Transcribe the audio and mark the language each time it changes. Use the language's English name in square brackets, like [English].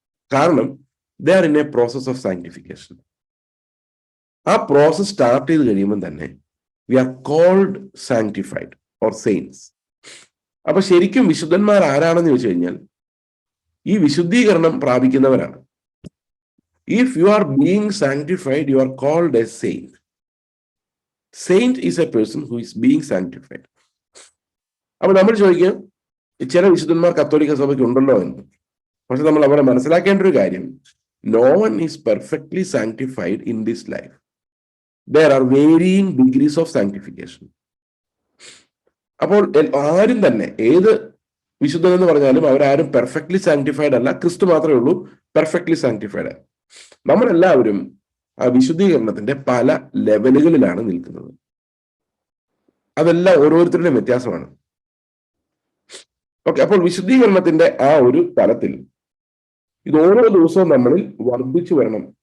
[Malayalam] കാരണം [English] They are in a process of sanctification. [Malayalam] ആ process start ചെയ്ത് കഴിയുമ്പോൾ തന്നെ [English] We are called sanctified or saints. [Malayalam] അപ്പൊ ശരിക്കും വിശുദ്ധന്മാർ ആരാണെന്ന് ചോദിച്ചു കഴിഞ്ഞാൽ ഈ വിശുദ്ധീകരണം പ്രാപിക്കുന്നവരാണ്. [English] If you are being sanctified, you are called a saint. Saint is a person who is being sanctified. [Malayalam] അപ്പൊ നമ്മൾ ചോദിക്കും, ചില വിശുദ്ധന്മാർ കത്തോലിക്ക സഭയ്ക്ക് ഉണ്ടല്ലോ എന്ന്. പക്ഷെ നമ്മൾ അവരെ മനസ്സിലാക്കേണ്ട ഒരു കാര്യം, [English] no one is perfectly sanctified in this life. There are varying degrees of sanctification. [Malayalam] അപ്പോൾ ആരും തന്നെ, ഏത് വിശുദ്ധൻ എന്ന് പറഞ്ഞാലും അവരാരും പെർഫെക്റ്റ്ലി സാങ്ക്ടിഫൈഡ് അല്ല. ക്രിസ്തു മാത്രമേ ഉള്ളൂ പെർഫെക്റ്റ്ലി സാങ്ക്ടിഫൈഡ്. നമ്മളെല്ലാവരും ആ വിശുദ്ധീകരണത്തിന്റെ പല ലെവലുകളിലാണ് നിൽക്കുന്നത്. അതെല്ലാം ഓരോരുത്തരുടെയും വ്യത്യാസമാണ്. ഓക്കെ, അപ്പോൾ വിശുദ്ധീകരണത്തിന്റെ ആ ഒരു തലത്തിൽ ഇത് ഓരോ ദിവസവും നമ്മളിൽ വർദ്ധിച്ചു വരണം.